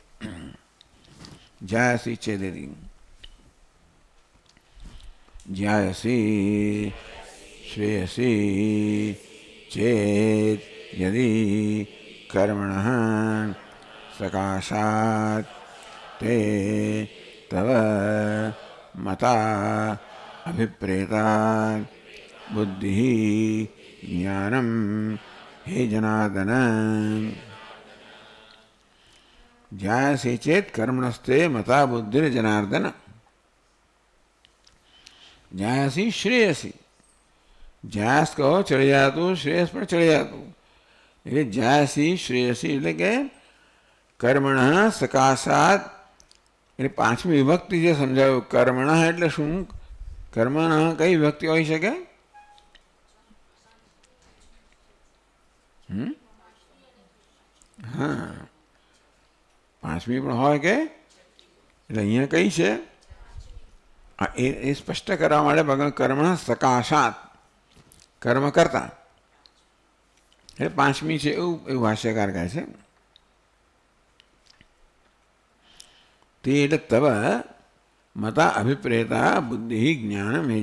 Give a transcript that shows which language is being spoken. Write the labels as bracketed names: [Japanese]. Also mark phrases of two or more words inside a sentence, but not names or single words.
[Sanskrit] જ્યાસી ચેદિતિ. જ્યાસી શ્રેયસી ચેત યદિ કર્મણઃ સકાશાત તે તવ મતા अभिप्रेता बुद्धि ज्ञानम हे जनार्दन जायसी चेत कर्मणस्ते मता बुद्धि जनार्दन [Hindi] जायसी श्रेयसी जायस कहो चढ़ी जातु श्रेयस पर चढ़ी जातु [Gujarati] એટલે [Sanskrit] જાયસી શ્રેયસી [Gujarati] એટલે કે [Sanskrit] કર્મણ સકાશાત [Gujarati] એટલે પાંચમી વિભક્તિ જે સમજાવ્યું કર્મણ એટલે શું કર્મણ કઈ વિભક્તિ હોઈ શકે હા પાંચમી પણ હોય કે એટલે અહીંયા કઈ છે એ સ્પષ્ટ કરવા માટે ભગવાન [Sanskrit] કર્મણ સકાશાત [Gujarati] કર્મ કરતા એટલે પાંચમી છે એવું ભાષ્યકાર કહે છે તે એટલે [Sanskrit] તવ મતા અભિપ્રેતા બુદ્ધિ જ્ઞાન